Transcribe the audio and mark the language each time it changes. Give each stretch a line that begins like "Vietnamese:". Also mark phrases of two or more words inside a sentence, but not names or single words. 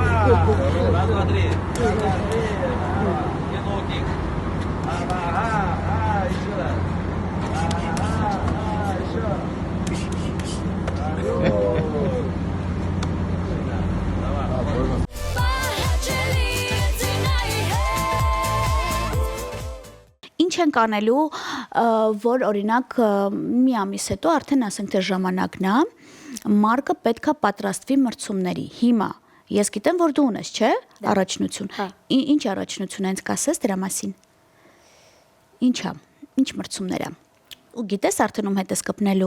Russian: Раз, два, три. Раз, два, три. Кик. Ага, еще раз. Ага, еще.
Armenian: Ինչ ենք անելու, որ օրինակ մի ամիս հետո արդեն ասենք թե ժամանակն է, մարկը պետքա պատրաստվի մրցումների։ Հիմա ես գիտեմ, որ դու ունես, չէ՞, առաջնություն։ Ինչ առաջնություն ես կասես դրա մասին։ Ինչա՞, ինչ մրցումներ է։ Ու գիտես արդեն ում հետ ես կպնելու։